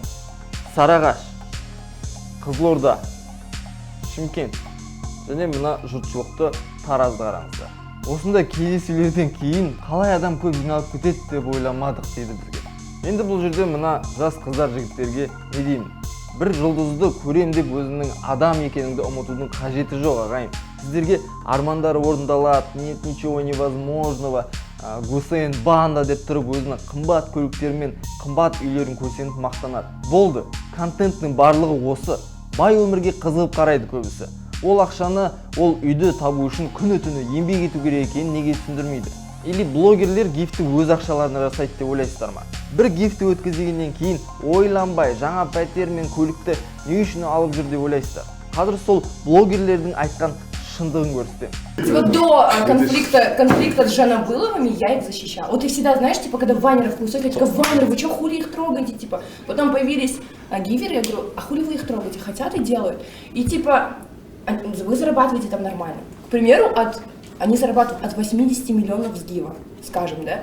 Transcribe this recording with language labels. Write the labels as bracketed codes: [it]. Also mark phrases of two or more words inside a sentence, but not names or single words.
[kk] Сарыағаш, Қызылорда, Шымкент және мына жұртшылықты Таразды қараңыздар. Осында кездесулерден кейін қалай адам көп жиналып кетеді деп ойламадық дейді бізге. Енді бұл жерде мына жас қыздар жігіттерге не деймін? Бір жұлдызды көрем деп өзінің адам екеніңді ұмытудың қажеті жоқ ағайын. Сіздерге армандары орындалады, [ru] нет ничего невозможного, [kk] Гусейн банда деп тұрып өзінің қымбат көліктермен қымбат үйлерін көрсетіп мақтанады. Болды, контенттің барлығы осы. Бай өмірге қызығып қарайды көбісі. Ол ақшаны, ол үйді табу үшін күні-түні еңбек ету керек екенін неге түсіндірмейді? Или блогерлер гифті өз ақшаларына жасайды деп ойлайсыздар ма? Бір гифті өткізгеннен кейін ойланбай жаңа пәтер мен көлікті не үшін алып жүр деп ойлайсыздар? Қазір сол блогерлердің айтқан шындығын көрсетемін. [ru] До конфликта с Жанабыловыми я их защищала. Вот и всегда, знаешь, типа, когда Ванеров высокий, я такая, Ванер, вы что, хули их трогаете, типа. Потом появились гиверы, я говорю, а хули вы их трогаете, хотят и делают. И типа, вы зарабатываете там нормально. К примеру, они зарабатывают от 80 миллионов с гива, скажем, да?